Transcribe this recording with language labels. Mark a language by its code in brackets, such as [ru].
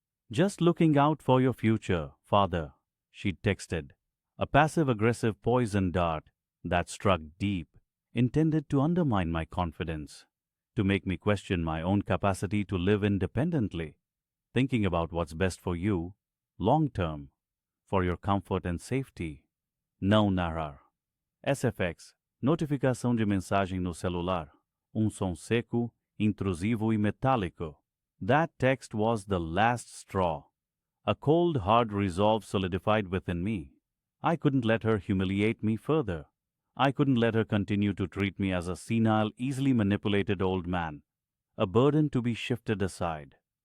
[en] "Just looking out for your future, father," she'd texted, a passive-aggressive poison dart that struck deep, intended to undermine my confidence, to make me question my own capacity to live independently, thinking about what's best for you, long term, for your comfort and safety. [pt] Não narrar. SFX, notificação de mensagem no celular, som seco, intrusivo e metálico. [en] That text was the last straw. A cold, hard resolve solidified within me. I couldn't let her humiliate me further. I couldn't let her continue to treat me as a senile, easily manipulated old man, a burden to be shifted aside.